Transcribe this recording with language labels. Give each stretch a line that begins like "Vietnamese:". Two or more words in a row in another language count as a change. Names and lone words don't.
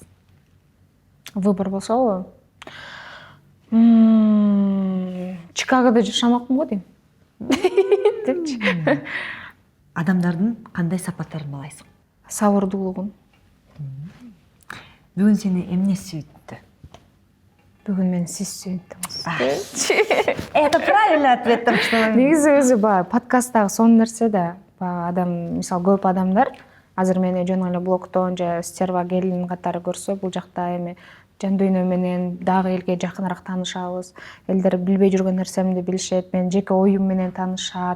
Kyrgyz: Выбор болсо, Чикагодо жашамакмын го дейм. Депчи. Адамдардын кандай сапаттарын баалайсың? Сабырдуулугун. Бүгүн сени эмне сүйүттү? Бүгүн мени сиз сүйүндүңүз.
Russian: Это правильный ответ.
Kyrgyz: Негизи өзү подкасттагы сонун нерсе да. Адам, мисалы көп адамдар азыр мени жөн эле блогтон же стерва келин катары көрсө, бул жакта эми жан дүйнө менен дагы элге жакыныраак таанышабыз. Элдер билбей жүргөн нерсемди билишет, менин жеке оюм менен таанышат.